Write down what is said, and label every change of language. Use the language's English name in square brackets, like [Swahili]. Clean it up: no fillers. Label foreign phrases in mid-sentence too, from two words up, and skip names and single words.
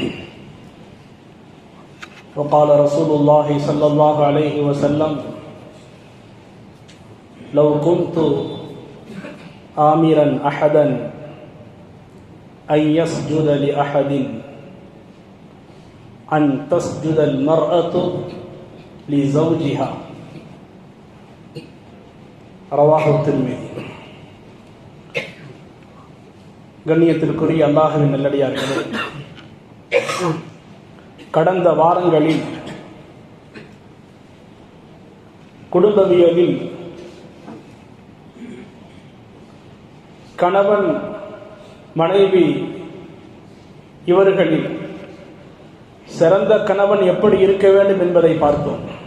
[Arabic] وقال رسول الله صلى الله عليه وسلم: لو كنت آمرا أحدا أن يسجد لأحد أن تسجد المرأة لزوجها. رواه الترمذي. [Tamil] கண்ணியத்திற்குரிய அல்லாஹ்வின் நல்லடியார்களே, கடந்த வாரங்களில் குடும்பவியலில் கணவன் மனைவி இவர்களில் சிறந்த கணவன் எப்படி இருக்க வேண்டும் என்பதை பார்த்தோம்.